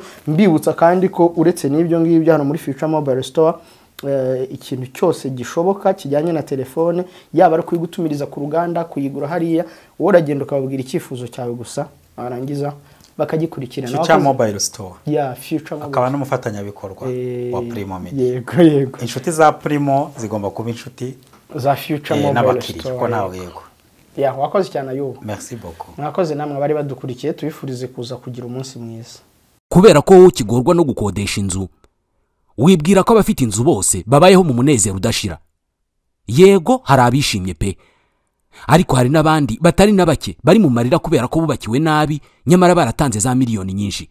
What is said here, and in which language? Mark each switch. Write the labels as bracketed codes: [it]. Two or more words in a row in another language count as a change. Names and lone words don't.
[rw] Mbibutsa kandi ko uretse n'ibyo ngibyo hano muri Future Mobile Store ikintu cyose gishoboka kijyanye na telefone yaba ari kuyigutumiriza ku ruganda kuyigura hariya wowe uragenda ukababwira icyifuzo cyawe gusa arangiza bakagikurikirana. Future Mobile Store. Future Mobile. Akaba n'umufatanyabikorwa wa Primo Media. Yego. Inshuti za Primo zigomba kuba inshuti za Future Mobile Store. Ko nawe yego. Wakoze cyane yo. [fr] Merci beaucoup. [rw] Mwakoze namwe bari badukurikiye tubifurize kuza kugira umunsi mwiza. Kubera ko ukigorwa no gukodesha inzu wibwira ko abafite inzu bose babayeho mu munezero udashira. Yego hari abishimye pe, ariko hari n'abandi batari nabake bari mu marira kubera ko bubakiwe nabi nyamara baratanze za miliyoni nyinshi.